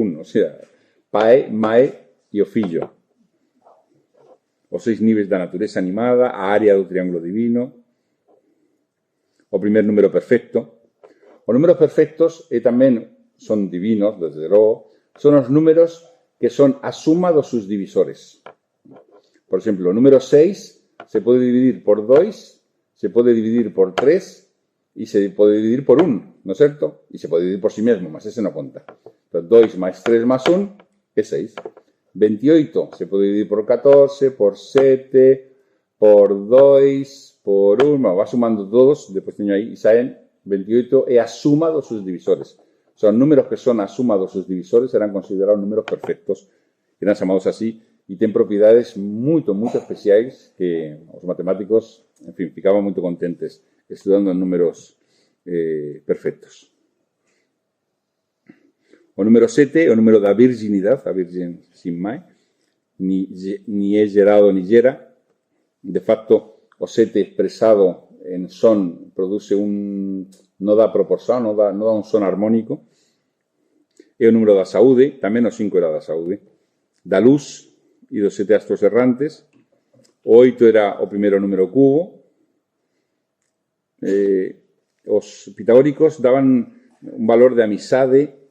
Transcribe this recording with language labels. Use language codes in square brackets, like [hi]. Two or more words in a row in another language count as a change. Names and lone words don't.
[es] O sea, [gl] pai, mãe e o fillo. Os 6 níveis da natureza animada, a área do triángulo divino. O primer número perfecto. Os números perfectos tamén son divinos, desde logo, son os números que son a suma dos sus divisores. Por exemplo, o número 6 se pode dividir por 2, se pode dividir por 3 e se pode dividir por 1, ¿no é certo? E se pode dividir por si mesmo, mas ese non conta. Entón, 2 máis 3 máis 1 é 6. 28 se pode dividir por 14, por 7, por 2, por 1, va sumando todos, depois teño aí, e saen 28 é a suma dos seus divisores. Son números que son a suma dos seus divisores, eran considerados números perfectos, eran chamados así, e ten propiedades moito, moito especiais que os matemáticos, en fin, ficaban moito contentes estudando números perfectos. O número 7 é o número da virginidade, a virgen sin mai, ni é gerado ni gera. De facto, o 7 expresado en son produce non dá proporción, non dá un son armónico. É o número da saúde, tamén o 5 era da saúde, da luz e dos 7 astros errantes. O 8 era o primeiro número cubo. Os pitagóricos daban un valor de amizade.